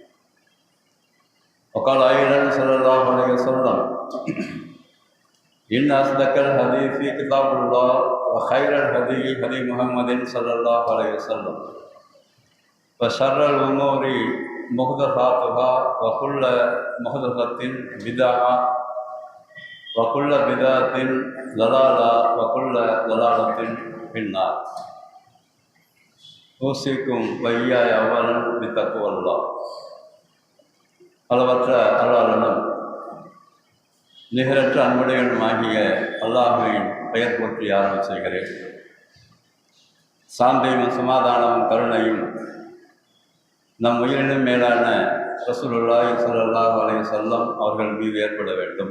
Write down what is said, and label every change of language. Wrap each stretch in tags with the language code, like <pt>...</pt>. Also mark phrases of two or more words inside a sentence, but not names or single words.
<ar>وقال أيضا صلى الله عليه وسلم: إن أصدق الحديث كتاب الله وخير الهدي هدي محمد صلى الله عليه وسلم وشر الأمور محدثاتها وكل محدثة بدعة وكل بدعة ضلالة وكل ضلالة في النار. أوصيكم وإياي أولا بتقوى الله.</ar> <ta>அளவற்ற அருளாளனும் நிகரற்ற அன்புடையனுமாகிய அல்லாஹ்வின் பெயர் போற்றி ஆரம்பம் செய்கிறேன். சாந்தியும் சமாதானமும் கருணையும் நம் உயிரினும் மேலான</ta> <ar>رسول الله صلى الله عليه وسلم</ar> <ta>அவர்கள் மீது ஏற்பட வேண்டும்.</ta>